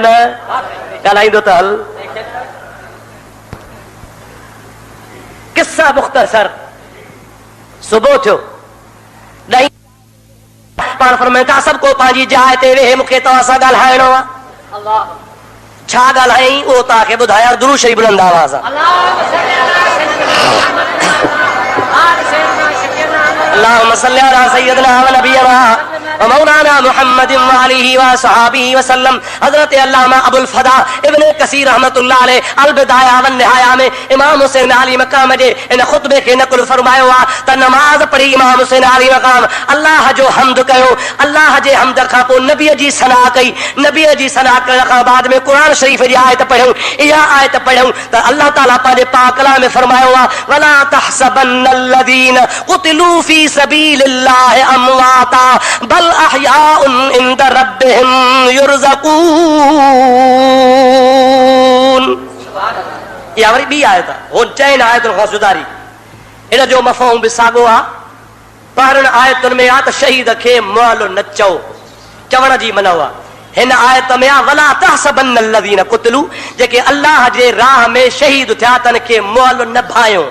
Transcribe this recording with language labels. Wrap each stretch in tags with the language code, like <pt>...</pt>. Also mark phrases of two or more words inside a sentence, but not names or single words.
<sd>ॻाल्हाईंदो त हल। किस्सा मुख़्तसर। सुबुह थियो पाण फरमाइनि था सभु को पंहिंजी जाइ ते वेहे, मूंखे तव्हां सां ॻाल्हाइणो आहे। छा ॻाल्हाई उहो तव्हांखे ॿुधायां दुरूद शरीफ़ बुलंद आवाज़ सां।</sd> <ar>اللهم صل على سيدنا ونبينا ومولانا محمد وآله وصحابه وسلم.</ar> <sd>हजरत अल्लामा अबुल फदा इब्न कसीर</sd> <ar>رحمة الله عليه</ar> <sd>अल बिदाया व निहाया में इमाम हुसैन आली मक़ाम जे इन खुतबे खे नक़ल फरमायो आहे त नमाज़ पढ़ी इमाम हुसैन आली मक़ाम अल्लाह जो हम्द कयो। अल्लाह जे हम्द खां पोइ नबीअ जी सना कई। नबीअ जी सना करण खां बाद में क़ुरान शरीफ़ जी आयत पढ़ियूं। इहा आयत पढ़ियूं त अल्लाह ताला पंहिंजे पाक कलाम में फरमायो आहे</sd> <ar>ولا تحسبن الذين قتلوا في سبيل الله أمواتا بل أحياء عند ربهم يرزقون.</ar> <sd>इहा वरी ॿी आयत आहे, हो 4 आयतुनि खां सुधारी। इन जो मफ़हूम बि साॻियो आहे। पहिरियों आयतुनि में आहे त शहीद खे मुअल न चओ, चवण जी मना आहे। हिन आयत में आहे</sd> <ar>ولا تحسبن الذين قتلوا,</ar> <sd>जेके अल्लाह जे राह में शहीद थिया तन खे मुअल न भायो।</sd>